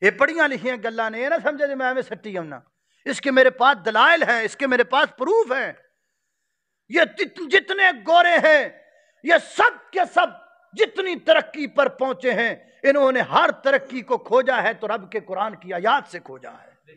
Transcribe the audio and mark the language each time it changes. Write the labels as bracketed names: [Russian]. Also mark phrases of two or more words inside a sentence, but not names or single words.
[Punjabi] یہ پڑھیاں لکھیاں گلاں نے، یہ نہ سمجھے جے میں سٹی آؤنا، [Urdu] اس کے میرے پاس دلائل ہیں، اس کے میرے پاس پروف ہیں۔ یہ جتنے گورے ہیں یہ سب کے سب جتنی ترقی پر پہنچے ہیں، انہوں نے ہر ترقی کو کھوجا ہے تو رب کے قرآن کی آیات سے کھوجا ہے۔